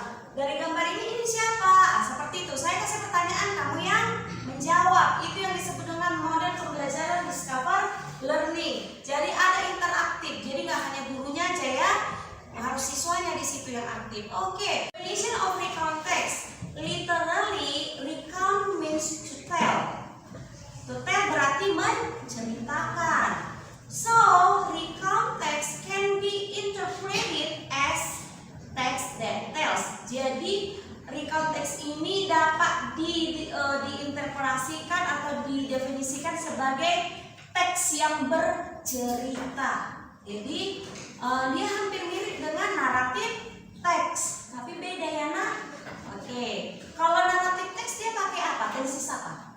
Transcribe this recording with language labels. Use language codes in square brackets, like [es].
[id] Dari gambar ini siapa? Seperti itu. Saya kasih pertanyaan, kamu yang menjawab. Itu yang disebut dengan model pembelajaran discover learning. Jadi ada interaktif. Jadi nggak hanya gurunya aja ya, harus siswanya di situ yang aktif. [en] Oke. Definition of recount text. Literally, recount means to tell. To tell [id] berarti menceritakan. [en] So, recount text can be interpreted as text that tells. [id] Jadi, recount text ini dapat diinterpretasikan atau didefinisikan sebagai teks yang bercerita. Jadi, dia hampir mirip dengan naratif teks, tapi beda ya nak. Oke, kalau naratif teks dia pakai apa? Tensis apa?